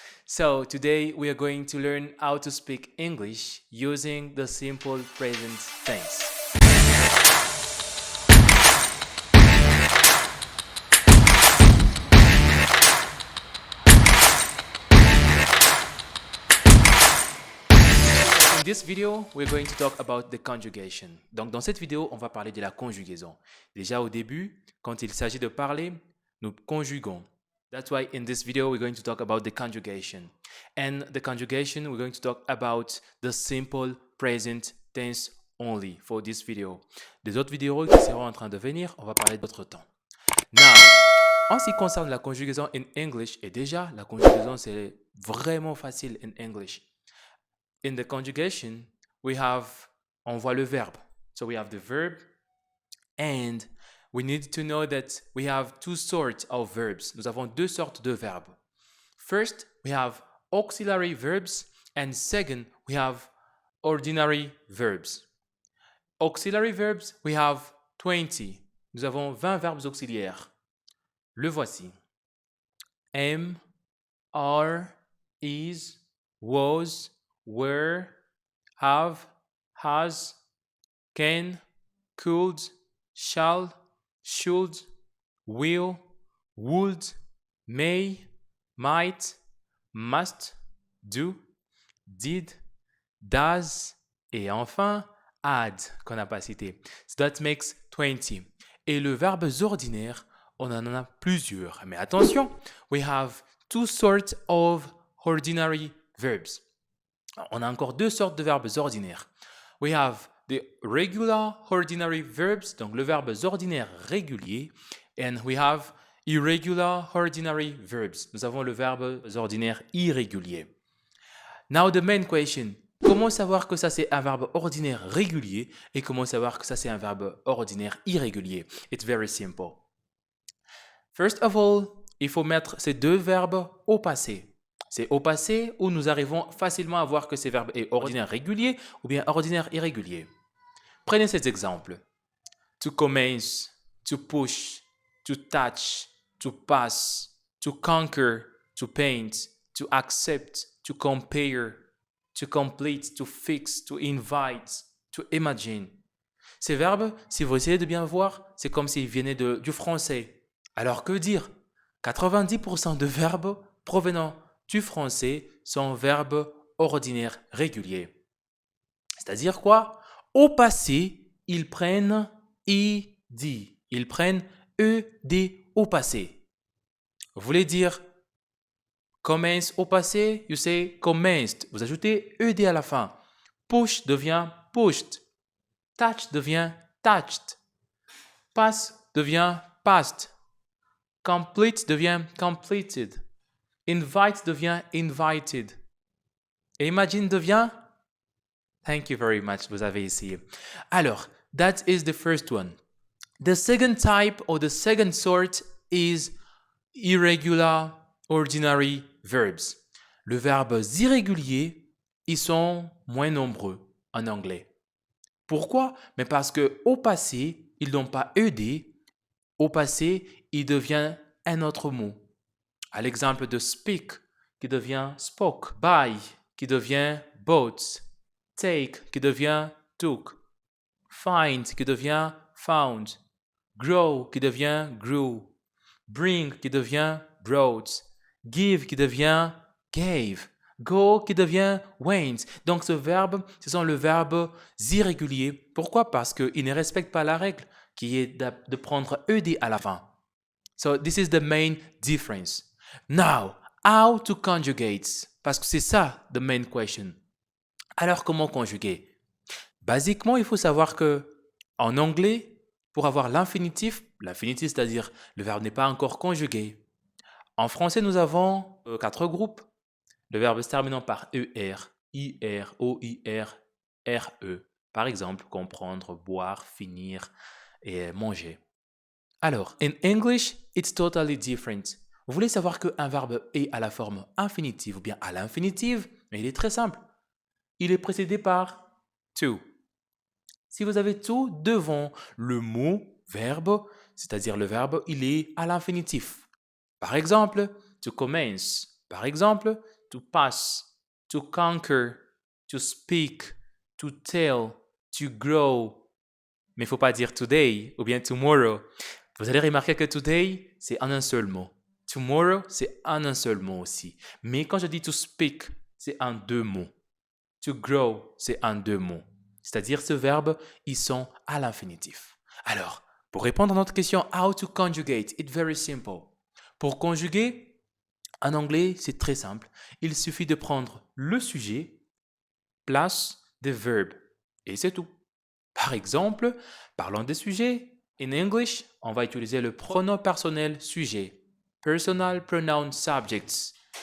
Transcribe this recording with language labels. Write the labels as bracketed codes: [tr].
[en] So today we are going to learn how to speak English using the simple present tense. In this video, we're going to talk about the conjugation. [fr] Donc dans cette vidéo, on va parler de la conjugaison. Déjà au début, quand il s'agit de parler, nous conjuguons. [en] That's why in this video, we're going to talk about the conjugation. And the conjugation, we're going to talk about the simple present tense only for this video. [fr] Des autres vidéos qui seront en train de venir, on va parler d'autres temps. Now, en ce qui concerne la conjugaison [en] in English, [fr] et déjà, la conjugaison, c'est vraiment facile in English. [en] In the conjugation, [fr] on voit le verbe. [en] So we have the verb, and we need to know that we have two sorts of verbs. [fr] Nous avons deux sortes de verbes. [en] First, we have auxiliary verbs, and second, we have ordinary verbs. Auxiliary verbs, we have 20. [fr] Nous avons 20 verbes auxiliaires. Le voici. Am, are, is, was, were, have, has, can, could, shall, should, will, would, may, might, must, do, did, does, et enfin, had, qu'on n'a pas cité. [en] So that makes 20. [fr] Et le verbe ordinaire, on en a plusieurs. Mais attention, [en] we have two sorts of ordinary verbs. [fr] On a encore deux sortes de verbes ordinaires. [en] We have the regular ordinary verbs, [fr] donc le verbe ordinaire régulier, [en] and we have irregular ordinary verbs. [fr] Nous avons le verbe ordinaire irrégulier. Now the main question, comment savoir que ça c'est un verbe ordinaire régulier et comment savoir que ça c'est un verbe ordinaire irrégulier? [en] It's very simple. First of all, [fr] il faut mettre ces deux verbes au passé. C'est au passé où nous arrivons facilement à voir que ces verbes est ordinaire régulier ou bien ordinaire irrégulier. Prenez cet exemple. [en] To commence, to push, to touch, to pass, to conquer, to paint, to accept, to compare, to complete, to fix, to invite, to imagine. [fr] Ces verbes, si vous essayez de bien voir, c'est comme s'ils venaient du français. Alors que dire? 90% de verbes provenant du français sont verbes ordinaires réguliers. C'est-à-dire quoi? Au passé, ils prennent id. Ils prennent ed au passé. Vous voulez dire commence au passé, [en] you say commenced. [fr] Vous ajoutez ed à la fin. Push devient pushed. Touch devient touched. Pass devient passed. Complete devient completed. Invite devient invited. Et imagine devient? [en] Thank you very much, [fr] vous avez essayé. [en] Alors, that is the first one. The second type or the second sort is irregular ordinary verbs. [fr] Les verbes irréguliers, ils sont moins nombreux en anglais. Pourquoi? Mais parce que au passé, ils n'ont pas ed. Au passé, il devient un autre mot. À l'exemple de speak, qui devient spoke, buy, qui devient bought, take, qui devient took, find, qui devient found, grow, qui devient grew, bring, qui devient brought, give, qui devient gave, go, qui devient went. Donc ce sont les verbes irréguliers. Pourquoi? Parce qu'ils ne respectent pas la règle qui est de prendre ed à la fin. [en] So this is the main difference. Now, how to conjugate? [fr] Parce que c'est ça, [en] the main question. [fr] Alors, comment conjuguer? Basiquement, il faut savoir que en anglais, pour avoir l'infinitif, c'est-à-dire le verbe n'est pas encore conjugué. En français, nous avons 4 groupes. Le verbe se terminant par ER, IR, OIR, RE. Par exemple, comprendre, boire, finir et manger. [en] Alors, in English, it's totally different. [fr] Vous voulez savoir qu'un verbe est à la forme infinitive ou bien à l'infinitive? Mais il est très simple. Il est précédé par to. Si vous avez to devant le mot, verbe, c'est-à-dire le verbe, il est à l'infinitif. Par exemple, to commence. Par exemple, to pass, to conquer, to speak, to tell, to grow. Mais il ne faut pas dire today ou bien tomorrow. Vous allez remarquer que today, c'est en un seul mot. Tomorrow, c'est en un seul mot aussi. Mais quand je dis to speak, c'est en deux mots. To grow, c'est en deux mots. C'est-à-dire, ce verbe, ils sont à l'infinitif. Alors, pour répondre à notre question, [en] how to conjugate, it's very simple. [fr] Pour conjuguer, en anglais, c'est très simple. Il suffit de prendre le sujet, [en] place the verb, [fr] et c'est tout. Par exemple, parlons des sujets. [en] In English, [fr] on va utiliser le pronom personnel sujet. [en] Personal pronoun subjects.